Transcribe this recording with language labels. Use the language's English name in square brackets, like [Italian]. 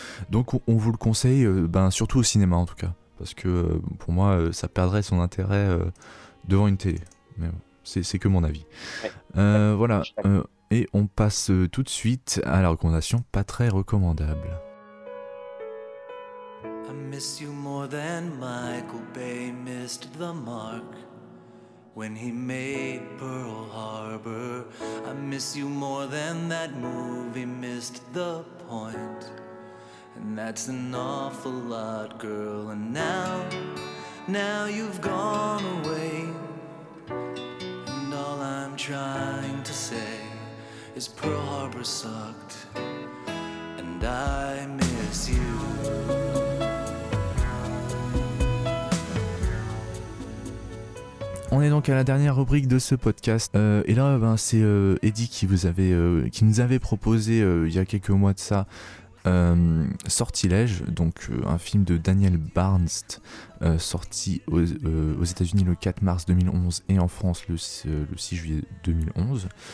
[French] Donc, on vous le conseille, surtout au cinéma, en tout cas. Parce que pour moi, ça perdrait son intérêt devant une télé. Mais bon. C'est que mon avis. Voilà, et on passe tout de suite à la recommandation pas très recommandable. [English] I miss you more than Michael Bay missed the mark when he made Pearl Harbor. I miss you more than that movie missed the point. And that's an awful lot, girl. And now you've gone away. I'm trying to say is Pearl Harbor sucked and I miss you. [French] On est donc à la dernière rubrique de ce podcast. Et là, c'est Eddie qui nous avait proposé il y a quelques mois de ça. Sortilège, donc un film de Daniel Barnes sorti aux États-Unis le 4 mars 2011 et en France le 6 juillet 2011.